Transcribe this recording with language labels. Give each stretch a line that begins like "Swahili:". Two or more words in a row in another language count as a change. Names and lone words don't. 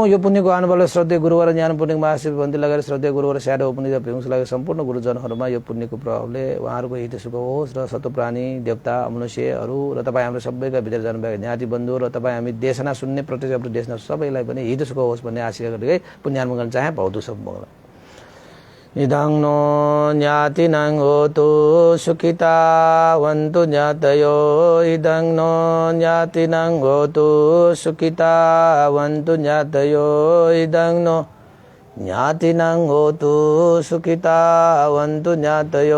Nepali: यो पुण्यको आउनुभयो श्रद्धेय गुरुवर ज्ञान पुण्य महाशिव बन्दी लगाएर श्रद्धेय गुरुवर स्याडो पुण्य प्रेमस लागेर सम्पूर्ण गुरुजनहरूमा यो पुण्यको प्रभावले उहाँहरूको हित सुख होस् र सत्वप्राणी देवता मनुष्यहरू र तपाईँ हाम्रो सबैका भित्र जानुभएको ज्ञाति बन्धु र तपाईँ हामी देशना सुन्ने प्रत्यक्ष देशना सबैलाई पनि हित सुख होस् भन्ने आशा गरेकै पुण्यानुमोदन चाहे
Pali: भौतु सब मङ्गल। इदं नो ज्ञातिनां होतु सुखिता वन्तु ज्ञातयो। इदं नो ज्ञातिनां होतु सुखिता वन्तु ज्ञातयो। इदं नो ज्ञातिनां होतु सुखिता वन्तु ज्ञातयो।